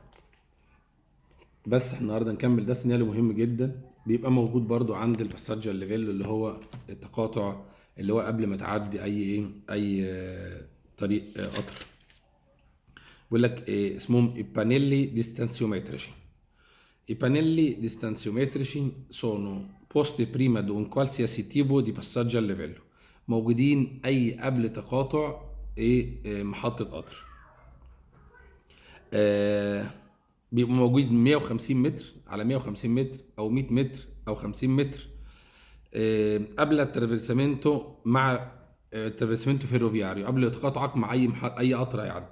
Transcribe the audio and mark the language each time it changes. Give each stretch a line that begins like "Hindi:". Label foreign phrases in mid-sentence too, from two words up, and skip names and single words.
Arabic: بس احنا النهاردة نكمل ده سينيالي مهم جدا، بيبقى موجود برضو عند
Italian: passaggio a livello
Arabic: اللي هو التقاطع اللي هو قبل ما تعدي أي طريق قطر. بيقول لك اسمهم
Italian: i pannelli distanziometrici. I pannelli distanziometrici sono posti prima di un qualsiasi tipo di passaggio a livello،
Arabic: موجودين أي قبل تقاطع محطة قطر. آه، بيبقوا موجود 150 متر على 150 متر أو 100 متر أو 50 متر قبل الترافيرسامنتو مع
Italian: attraversamento ferroviario,
Arabic: قبل تقاطعك مع أي قطر هيعدي.